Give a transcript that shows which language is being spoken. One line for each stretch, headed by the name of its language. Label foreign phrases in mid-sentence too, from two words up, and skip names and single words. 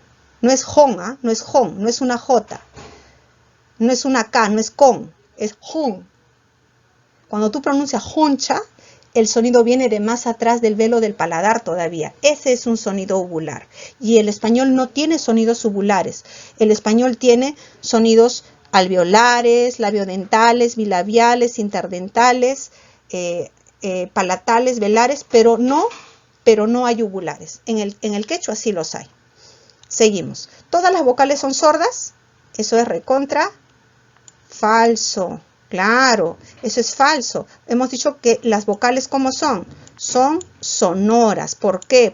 Spanish: No es hon, ¿ah? No es hon, no es una J. No es una K, no es con. Es hon. Cuando tú pronuncias honcha, el sonido viene de más atrás del velo del paladar todavía. Ese es un sonido uvular. Y el español no tiene sonidos ubulares. El español tiene sonidos alveolares, labiodentales, bilabiales, interdentales, palatales, velares, pero no hay ubulares. En el quechua sí los hay. Seguimos. ¿Todas las vocales son sordas? Eso es recontra falso. Claro, eso es falso. Hemos dicho que las vocales, ¿cómo son? Son sonoras. ¿Por qué?